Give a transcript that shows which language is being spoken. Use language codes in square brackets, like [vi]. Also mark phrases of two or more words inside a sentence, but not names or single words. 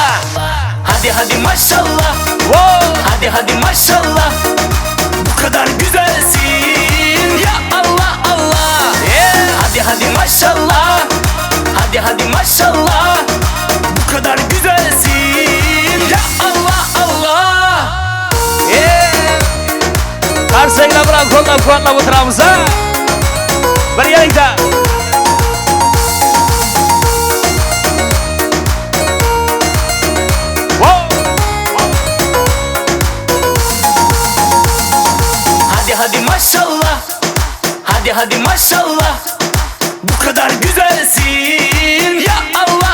[tr] Hadi maşallah, hadi maşallah. Bu kadar güzelsin ya Allah. Hadi maşallah, hadi maşallah. Bu kadar güzelsin ya Allah. [uz] Qarsanglar bilan qo'llab o'tiramiz ha. Birgalikda. [tr] Hadi maşallah, hadi maşallah. Bu kadar güzelsin ya Allah.